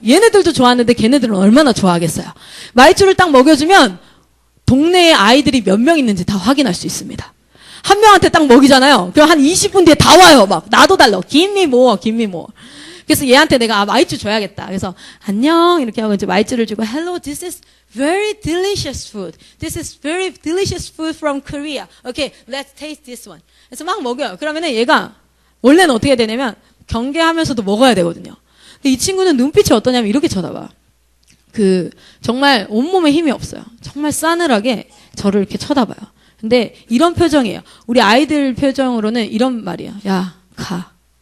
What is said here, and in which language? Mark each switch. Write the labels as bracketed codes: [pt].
[ko] 얘네들도 좋아하는데 걔네들은 얼마나 좋아하겠어요. 마이쮸를 딱 먹여주면 동네에 아이들이 몇 명 있는지 다 확인할 수 있습니다. 한 명한테 딱 먹이잖아요. 그럼 한 20분 뒤에 다 와요. 막 나도 달라. 김미 뭐. 그래서 얘한테 내가 마이쮸 줘야겠다. 그래서 안녕 이렇게 하고 이제 마이쮸를 주고 [en] Hello, this is very delicious food. This is very delicious food from Korea. Okay, let's taste this one. [ko] 그래서 막 먹여요. 그러면은 얘가 원래는 어떻게 되냐면 경계하면서도 먹어야 되거든요. 근데 이 친구는 눈빛이 어떠냐면 이렇게 쳐다봐. 정말 온몸에 힘이 없어요. 정말 싸늘하게 저를 이렇게 쳐다봐요. 근데 이런 표정이에요. 우리 아이들 표정으로는 이런 말이에요. 야, 가.